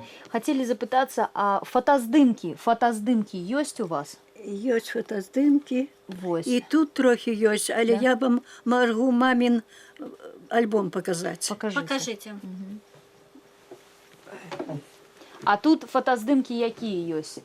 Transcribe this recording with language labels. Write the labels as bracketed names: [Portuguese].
[Russian] Хотели запытаться, а фотоздымки есть у вас? [Belarusian] Ёсць фотаздымкі. Вось. І тут трохи ёсць, але я вам магу мамін альбом показаць. [Russian] Покажите. [Belarusian] А тут фотоздымки якія ёсць?